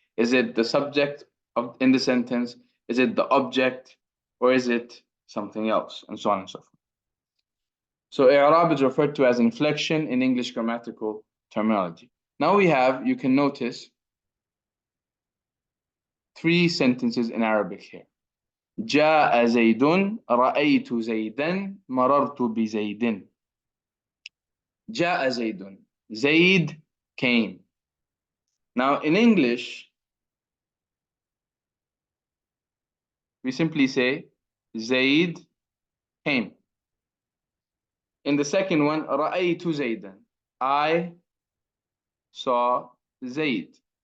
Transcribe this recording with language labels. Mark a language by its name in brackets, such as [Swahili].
[English] Is it the subject in the sentence? Is it the object? Or is it something else? And so on and so forth. So i'rab is referred to as inflection in English grammatical terminology. Now you can notice three sentences in Arabic here. [Arabic] جاء زيد رأيت زيدا مررت بزيد. جاء زيد. [English] Zaid came. Now in English, we simply say Zaid came. In the second one, [Arabic] رأيت زيدا. [English] I saw Zaid.